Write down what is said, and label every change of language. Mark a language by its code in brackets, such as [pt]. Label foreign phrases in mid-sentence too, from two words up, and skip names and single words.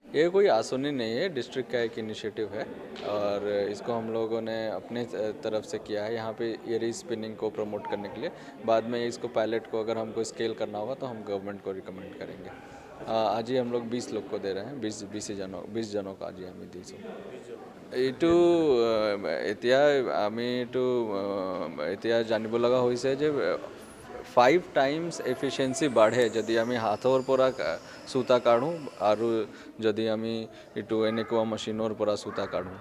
[hi] ये कोई आसुनी नहीं है, डिस्ट्रिक्ट का एक इनिशिएटिव है और इसको हम लोगों ने अपने तरफ से किया है यहाँ पे एरी स्पिनिंग को प्रमोट करने के लिए। बाद में इसको पायलट को अगर हमको स्केल करना होगा तो हम गवर्नमेंट को रिकमेंड करेंगे। आज ही हम लोग 20 लोग को दे रहे हैं, 20 जनों को आज ही [as] আমি দিছোঁ। এইটো এতিয়া আমি এইটো এতিয়া জানিব লগা হৈছে যে [en] 5 times efficiency [as] বাঢ়ে যদি আমি হাতৰ পৰা সূতা কাঢ়োঁ আৰু যদি আমি এইটো এনেকুৱা মেচিনৰ পৰা সূতা কাঢ়োঁ।